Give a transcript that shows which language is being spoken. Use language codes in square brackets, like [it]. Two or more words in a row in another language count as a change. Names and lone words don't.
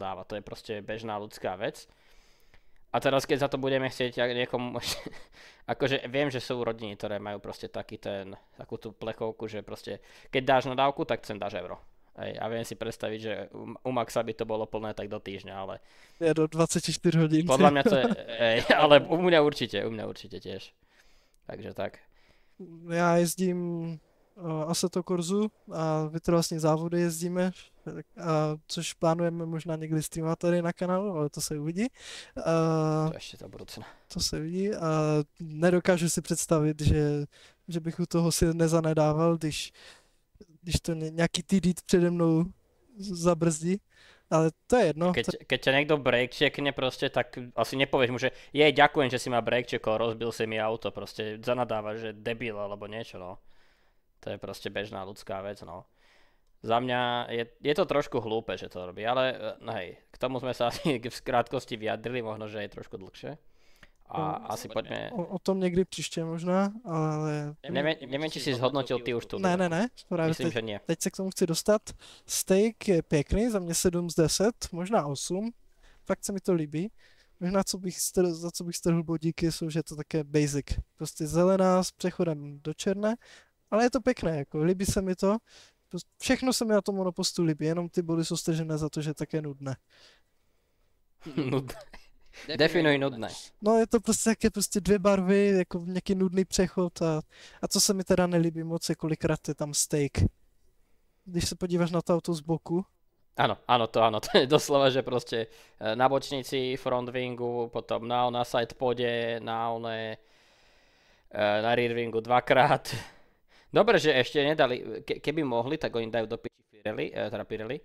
[sk] To je proste bežná ľudská vec. A teraz keď za to budeme chcieť niekomu, akože viem, že sú rodiny, ktoré majú proste takú tú plechovku, že proste keď dáš nadávku, tak sem dáš euro. A viem si predstaviť, že u Maxa by to bolo plné tak do týždňa, ale... Je do 24 hodín. Podľa mňa to je, ale u mňa určite tiež. Takže tak. [cs] Já jezdím Assetto Corsu a vytrvalostní závody jezdíme, což plánujeme možná někdy streamovat tady na kanálu, ale to se uvidí. To ještě za budoucna. To se uvidí a nedokážu si představit, že bych u toho si nezanedával, když to nějaký TD přede mnou zabrzdí. Ale to je jedno. [sk] Keď ťa niekto break checkne proste, tak asi nepovieš mu, že ďakujem, že si ma break checkol, rozbil si mi auto, proste zanadávaš, že debil alebo niečo, no. To je proste bežná ľudská vec, no. Za mňa je to trošku hlúpe, že to robí, ale hej, k tomu sme sa asi v krátkosti vyjadrili, možno, že je trošku dlhšie. A asi poďme... [cs] O tom někdy příště možná, ale... [sk] Neviem, či si zhodnotil ty už tu. [cs] Ne, právě [sk] myslím, že nie. [cs] Teď se k tomu chci dostat. Steak je pěkný, za mě 7 z 10, možná 8. Fakt se mi to líbí. Možná za co bych strhl bodíky, jsou, že je to také basic. Prostě zelená s přechodem do černé, ale je to pěkné, jako líbí se mi to. Všechno se mi na tom monopostu líbí, jenom ty body jsou stržené za to, že je také nudné. Nudné. Definuj nudné. No je to prostě také prostě 2 barvy, jako nějaký nudný přechod a co se mi teda nelíbí moc je kolikrát je tam steak. Když se podíváš na to auto z boku. [sk] Áno, to je doslova, že proste na bočnici, [en] front wingu, [sk] potom na [en] side pode, [sk] na [en] rear wingu [sk] 2-krát. Dobre, že ešte nedali, keby mohli, tak oni dajú do piči Pirelli.